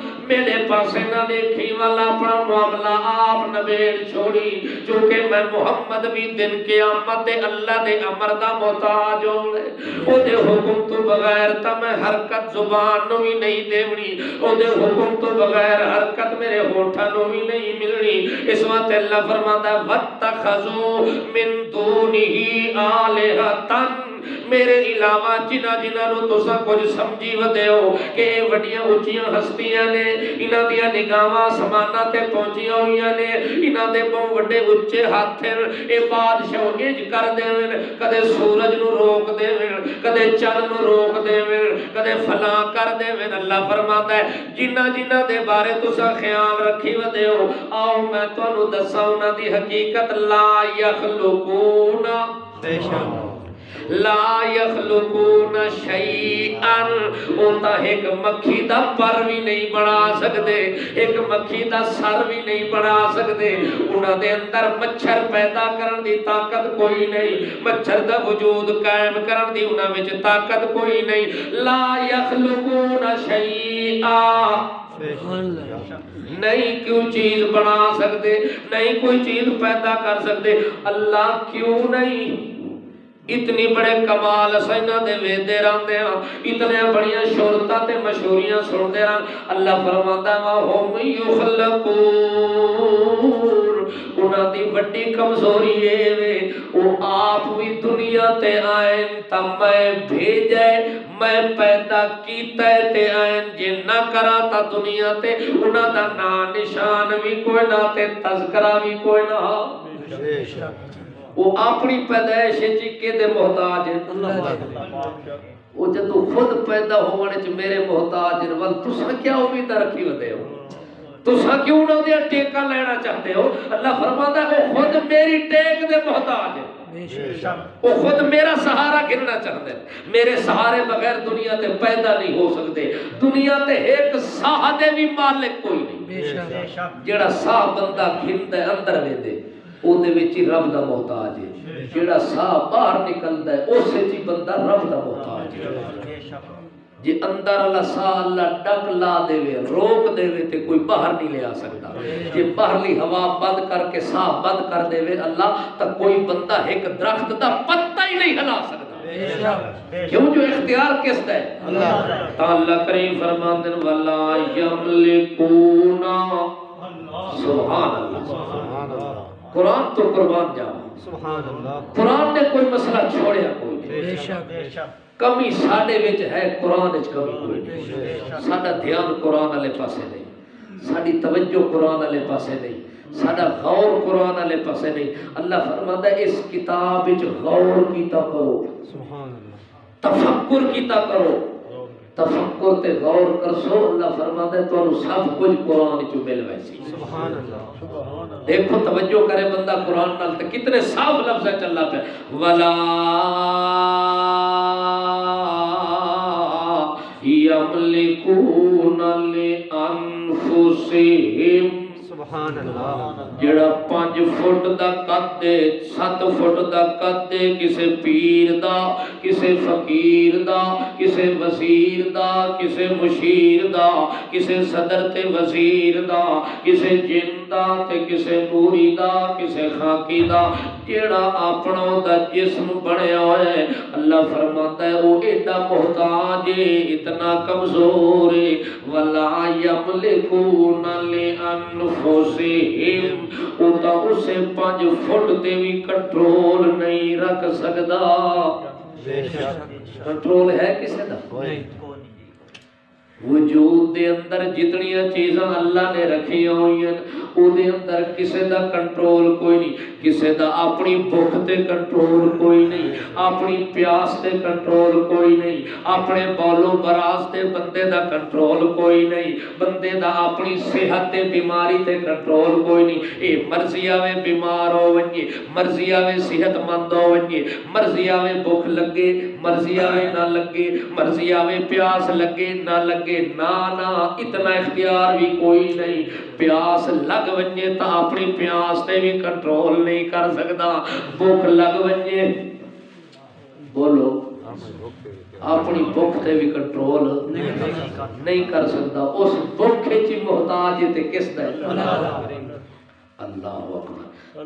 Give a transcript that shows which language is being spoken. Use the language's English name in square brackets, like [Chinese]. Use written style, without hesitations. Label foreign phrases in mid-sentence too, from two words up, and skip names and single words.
[Punjabi] میرے پاسے نہ دیکھی والا اپنا معاملہ آپ نبیڑ چھوڑی چونکہ میں محمد بھی دن قیامت اللہ دے امر دا محتاج ہونے او دے حکم تو بغیر تا میں حرکت زبان نو بھی نہیں دیونی او دے حکم تو بغیر حرکت میرے ہوٹھا نو بھی نہیں ملنی اس وقت اللہ فرماتا ہے وَاتَّخَذُوا [Arabic] مِن دُونِهِ آلِهَةً [Punjabi] میرے علاوہ جنہ نو تسا کچھ سمجھی ودے ہو کہ وڈیاں اونچیاں ہستیاں نے انہاں دیاں نگاہاں سماناں تے پہنچیاں ہوئیاں نے انہاں دے بہت وڈے اونچے ہاتھ اے بادشاہ انج کر دیویں کدے سورج نو روک دیویں کدے چند نو روک دیویں کدے فلاں کر دیویں [Urdu] اللہ فرماتا ہے [Punjabi] جنہ دے بارے تسا خیال رکھی ودے ہو آؤ میں تانوں دساں انہاں دی حقیقت [Arabic] لا یخلقون [Punjabi] بے شک [Arabic] لا یخلقون شیئا [Punjabi] اوتا ایک مکھی دا پر بھی نہیں بنا سکتے ایک مکھی دا سر بھی نہیں بنا سکتے انہاں دے اندر مچھر پیدا کرن دی طاقت کوئی نہیں مچھر دا وجود قائم کرن دی انہاں وچ طاقت کوئی نہیں [Arabic] لا یخلقون شیئا [Punjabi] نہیں کیوں چیز بنا سکتے نہیں کوئی چیز پیدا کر سکتے اللہ کیوں نہیں اتنی بڑے کمال اسینا دے ویدے راندے ہاں اتنے بڑیاں شہرتاں تے مشہوریاں سن دے ہاں [Urdu] اللہ فرماتا ہے [Arabic] وَهُمْ يُخْلَقُونَ [Punjabi] انہاں دی بڑی کمزوری ہے وہ آپ بھی دنیا تے آئین تا میں بھیجے میں پیدا کیتا ہے تے آئین جے نہ کرا تا دنیا تے انہاں دا نا نشان بھی کوئی نہ تے تذکرہ بھی کوئی نہ وہ اپنی پیدائش چکے دے محتاج ہیں وہ جدو خود پیدا ہونے چ میرے محتاج ہیں ول تسا کیا امید رکھی ہوتے ہو تسا کیوں نہ دیا ٹیکا لینا چاہتے ہو [Urdu] اللہ فرماتا ہے [Punjabi] وہ خود میری ٹیک دے محتاج ہے [Urdu] وہ خود میرا سہارا گرنا چاہتے ہیں [Punjabi] میرے سہارے بغیر دنیا تے پیدا نہیں ہو سکتے دنیا تے ایک ساہ دے بھی مالک کوئی نہیں جیڑا ساہ بندہ گھن دے اندر وے دے او دے وچ رب دا محتاج ہے جیڑا ساہ باہر نکلدا ہے اس وچ بندہ رب دا محتاج ہے جے اندر اللہ ساہ اللہ ڈک لا دے روک دے تے کوئی باہر نہیں لے آ سکتا جے باہرلی ہوا بند کر کے ساہ بند کر دے اللہ تا کوئی بندہ ایک درخت دا پتا ہی نہیں ہلا سکتا کیوں جو اختیار کس دا ہے اللہ اللہ کریم فرماندے [Arabic] ولا یملکون سبحان اللہ [Punjabi] قرآن تو قربان جاؤ [Arabic] سبحان اللہ [Punjabi] قرآن نے کوئی مسئلہ چھوڑیا کوئی نہیں کمی ساڑے وچ ہے قرآن وچ کمی کوئی نہیں ساڑا دھیان قرآن علیہ پاسے نہیں ساڑی توجہ قرآن علیہ پاسے نہیں ساڑا غور قرآن علیہ پاسے نہیں [Urdu] اللہ فرماتا ہے [Punjabi] اس کتاب وچ غور کیتا کرو [Arabic] سبحان اللہ [Punjabi] تفکر کیتا کرو تفکر تے غور کرسو اللہ فرماتا ہے تو سب کچھ قرآن چو مل ویسی [Arabic] سبحان اللہ [Punjabi] دیکھو توجہ کرے بندہ قرآن نال تے کتنے صاف لفظ ہے چلا پہ وَلَا [Arabic] يَمْلِكُونَ لِأَنفُسِهِمْ سبحان اللہ [Punjabi] جڑا 5 فٹ دا قد دے 7 فٹ دا قد دے کسے پیر دا کسے فقیر دا کسے وزیر دا کسے مشیر دا کسے صدر تے وزیر دا کسے جن دا تے کسے نوری دا کسے خاکی دا جڑا اپنا دا جسم بنیا ہے [Urdu] اللہ فرماتا ہے [Punjabi] وہ ایڈا محتاج ہے اتنا کمزور ہے [Arabic] وَلَا يَمْلِكُونَ لِأَنفُسِهِمْ [Punjabi] اوتا اسے 5 فٹ تے بھی کنٹرول نہیں رکھ سکتا کنٹرول ہے کسے دا وجود دے اندر جتنیاں چیزاں اللہ نے رکھی ہوئی ہیں او دے اندر کسے دا کنٹرول کوئی نہیں کسے دا اپنی بھوک تے کنٹرول کوئی نہیں اپنی پیاس تے کنٹرول کوئی نہیں اپنے بولو براز تے بندے دا کنٹرول کوئی نہیں بندے دا اپنی صحت تے بیماری تے کنٹرول کوئی نہیں اے مرضی آوے بیمار ہو ونجے مرضی آوے صحت مند ہو ونجے مرضی آوے بھوک لگے مرضی آوے نہ لگے مرضی آوے پیاس لگے نہ لگے نا اتنا اختیار بھی کوئی نہیں پیاس لگ ونجے تا اپنی پیاس تے بھی کنٹرول نہیں کر سکتا بھوک لگ ونجے بولو اپنی بھوک تے بھی کنٹرول نہیں کر سکتا، اس بھوک چ محتاج تے کس دا [Arabic] اللہ اکبر۔